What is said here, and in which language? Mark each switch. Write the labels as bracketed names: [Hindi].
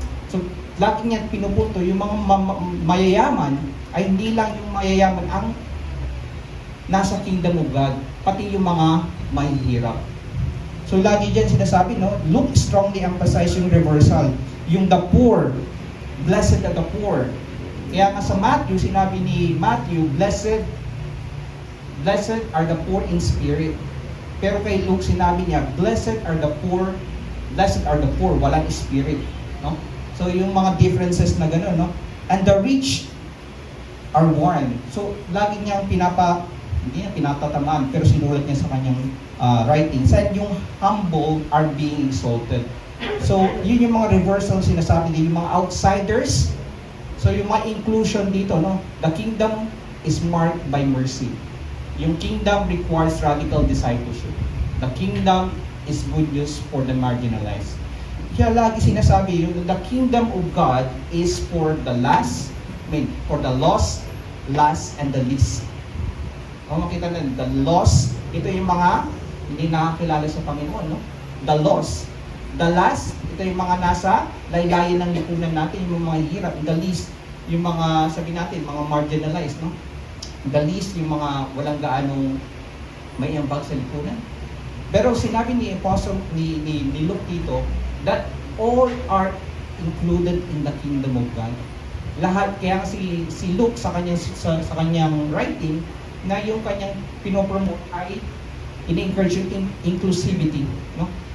[Filipino] So, lagi niya pinupunto, yung mga mayayaman ay hindi lang yung mayayaman ang nasa kingdom of God, pati yung mga mahihirap. So lagi dyan sinasabi, no, Luke strongly emphasize yung reversal. [English] Yung the poor, blessed are the poor. [Filipino] Kaya nga sa Matthew, sinabi ni Matthew, [English] blessed are the poor in spirit. [Filipino] Pero kay Luke sinabi niya, [English] blessed are the poor, [Filipino] walang spirit, no? So yung mga differences na gano'n, no? [English] And the rich are warned. [Filipino] So lagi niyang hindi niya pinatatamaan, pero sinulat niya sa kanyang writings. [English] And yung humble are being exalted. [Filipino] So yun yung mga reversal sinasabi din, yung mga outsiders. So yung mga inclusion dito, no? [English] The kingdom is marked by mercy. Yung kingdom requires radical discipleship. The kingdom is good news for the marginalized. [Filipino] Kaya lagi sinasabi yung [English] the kingdom of God is for the lost, and the least. [Filipino] Kung makita na, the lost, ito yung mga hindi nakakilala sa Panginoon, no? The lost. The last, ito yung mga nasa laylayan ng lipunan natin, yung mga hirap. The least, yung mga, sabi natin, mga marginalized, no? The least, yung mga walang gaanong may ambag sa lipunan. Pero sinabi ni Apostle, ni Luke dito, [English] that all are included in the kingdom of God. [Filipino] Lahat, kaya si Luke sa kanyang writing, na yung kanyang pinopromote ay in-encourage yung inclusivity, no?